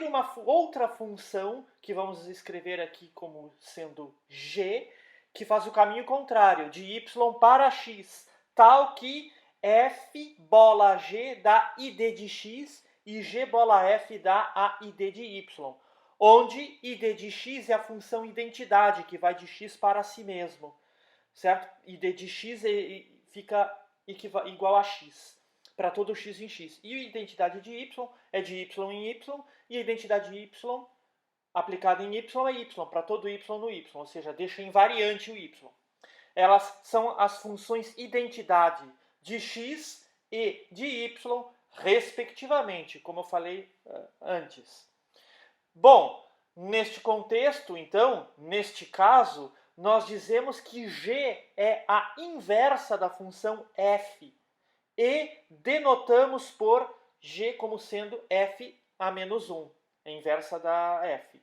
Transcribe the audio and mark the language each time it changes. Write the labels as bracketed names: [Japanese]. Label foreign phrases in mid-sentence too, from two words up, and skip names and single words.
[Portuguese] uma outra função, que vamos escrever aqui como sendo g, que faz o caminho contrário, de y para x, tal que f bola g dá id de x e g bola f dá a id de y, onde id de x é a função identidade, que vai de x para si mesmo, certo? Id de x fica igual a x, para todo x em x. E a identidade de y é de y em y, e a identidade de y aplicada em y é y, para todo y no y, ou seja, deixa invariante o y. Elas são as funções identidade de x e de y, respectivamente, como eu falei antes. Bom, neste contexto, então, neste caso, nós dizemos que g é a inversa da função f e denotamos por g como sendo f a menos 1, a inversa da f.